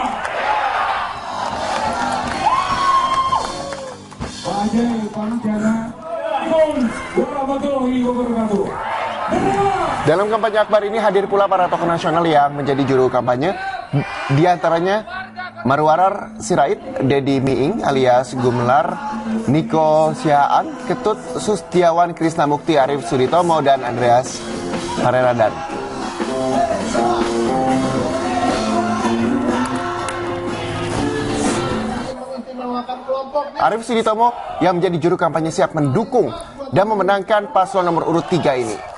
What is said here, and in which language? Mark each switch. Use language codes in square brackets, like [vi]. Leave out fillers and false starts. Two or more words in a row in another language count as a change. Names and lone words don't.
[id] Dalam kampanye akbar ini hadir pula para tokoh nasional yang menjadi juru kampanye, di antaranya Marwarar Sirait, Dedi Miing alias Gumelar, Niko Sihaan, Ketut Sustiawan, Krisna Mukti, Arif Suditomo, dan Andreas Pareradan. Arif Suditomo yang menjadi juru kampanye siap mendukung dan memenangkan paslon nomor urut 3 ini.